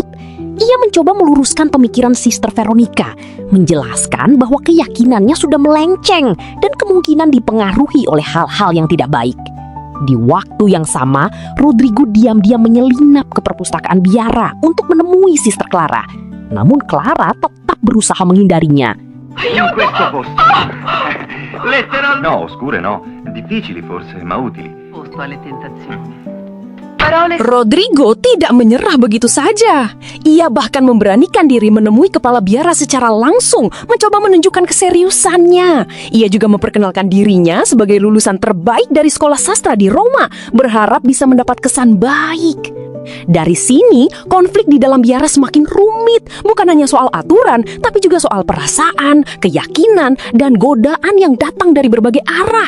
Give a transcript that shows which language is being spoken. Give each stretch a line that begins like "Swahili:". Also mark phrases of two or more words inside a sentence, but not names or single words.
Indonesian: Ia mencoba meluruskan pemikiran Sister Veronica, menjelaskan bahwa keyakinannya sudah melenceng dan kemungkinan dipengaruhi oleh hal-hal yang tidak baik. Di waktu yang sama, Rodrigo diam-diam menyelinap ke perpustakaan biara untuk menemui Sister Clara. Namun Clara tetap berusaha menghindarinya.
Italian: In questo posto. Letteralmente. No, oscure no. Difficili forse, ma utili. Posto alle tentazioni.
Indonesian: Rodrigo tidak menyerah begitu saja. Ia bahkan memberanikan diri menemui kepala biara secara langsung, mencoba menunjukkan keseriusannya. Ia juga memperkenalkan dirinya sebagai lulusan terbaik dari sekolah sastra di Roma, berharap bisa mendapat kesan baik. Dari sini, konflik di dalam biara semakin rumit, bukan hanya soal aturan, tapi juga soal perasaan, keyakinan, dan godaan yang datang dari berbagai arah.